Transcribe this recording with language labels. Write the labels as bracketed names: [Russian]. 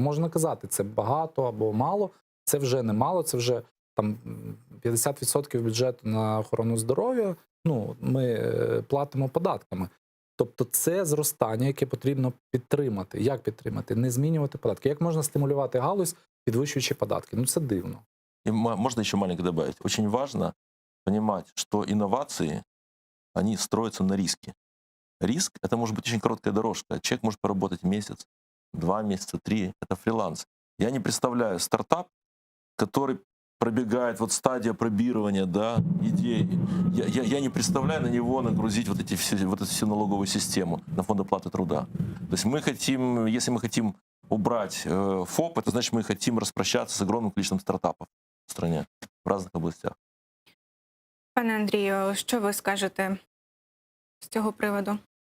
[Ukrainian] Можна казати, це багато або мало. Це вже не мало, це вже там 50% бюджету на охорону здоров'я. Ми платимо податками. Тобто це зростання, яке потрібно підтримати. Як підтримати? Не змінювати податки. Як можна стимулювати галузь, підвищуючи податки? Це дивно. [Russian] И можно еще маленько добавить. Очень важно понимать, что инновации, они строятся на риске. Риск — это может быть очень короткая дорожка. Человек может поработать месяц, 2 месяца, 3. Это фриланс. Я не представляю стартап, который пробегает стадия пробирования, идей. Я не представляю на него нагрузить эту всю налоговую систему на фонд оплаты труда. То есть мы хотим, если мы хотим убрать ФОП, это значит, мы хотим распрощаться с огромным количеством стартапов в стране в разных областях. [Ukrainian] Пане Андрію, що ви скажете з цього приводу?